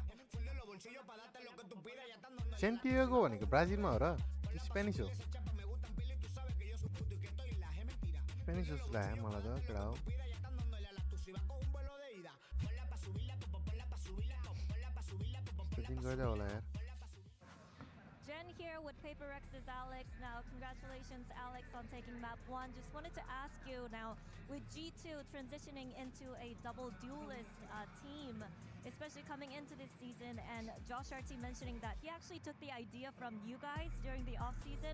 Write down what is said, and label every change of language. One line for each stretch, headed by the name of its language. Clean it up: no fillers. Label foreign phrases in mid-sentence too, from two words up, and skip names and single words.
Spanish: Full los bolsillos para darte lo que tú pidas, ya están dando.
Nepali: सेन्टियागो भनेको ब्राजिलमा हो र स्पेनिस हो स्पेनिस जस्तो लाग्यो मलाई त केटा हो दिन गर्दै होला यार
English: here with Paper X's Alex. Now, congratulations, Alex, on taking map 1. Just wanted to ask you now, with G2 transitioning into a double duelist team, especially coming into this season, and Josh RT mentioning that he actually took the idea from you guys during the off season.